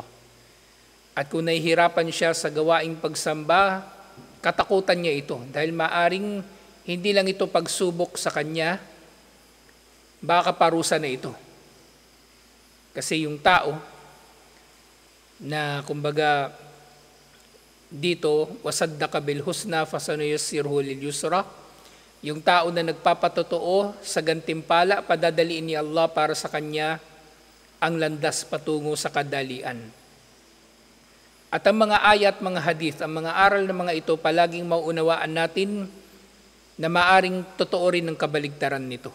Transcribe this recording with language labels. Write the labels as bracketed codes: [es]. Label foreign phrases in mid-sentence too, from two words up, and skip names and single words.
[tl] At kung nahihirapan siya sa gawaing pagsamba, katakutan niya ito dahil maaring hindi lang ito pagsubok sa kanya, baka parusa na ito. Kasi yung tao na kumbaga dito, [ar] وصدق بالحسنى فسنيسره لليسرى, [tl] yung tao na nagpapatotoo sa gantimpala, padadaliin ni Allah para sa kanya ang landas patungo sa kadalian. At ang mga ayat, mga hadith, ang mga aral ng mga ito, palaging mauunawaan natin na maaring totoo rin ng kabaligtaran nito.